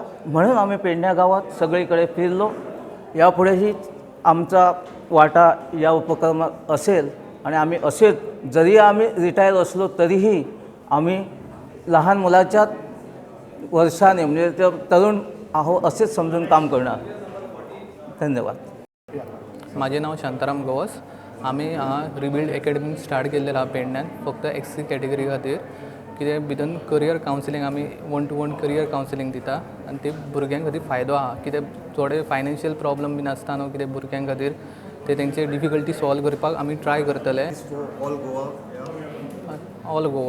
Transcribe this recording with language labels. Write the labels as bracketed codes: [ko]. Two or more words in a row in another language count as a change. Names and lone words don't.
[mr] म्हणून आम्ही पेडण्या गावात सगळीकडे फिरलो. यापुढेही आमचा वाटा या उपक्रमात असेल आणि आम्ही असेल, जरी आम्ही रिटायर असलो तरीही आम्ही लहान मुलाच्या वर्षाने म्हणजे ते तरुण आहो असेच समजून काम करणार. धन्यवाद. माझे नाव [kok] शांताराम गवस. आम्ही रिबिल्ड अकॅडमी स्टार्ट केलेला पेडण्यान फक्त SC कॅटेगरी खातीर, कित्याक भितून [en] career counselling [kok] आमी 1-to-1 [en] career counselling [kok] दिता आनी ते भुरग्यां खातीर फायदो आहा. कित्याक थोडे [en] financial problem [kok] बीन आसता न्हू, कित्याक भुरग्यां खातीर ते तेंचे [en] difficulty solve [kok] करपाक आमी ट्राय करतले. [en] All Goa.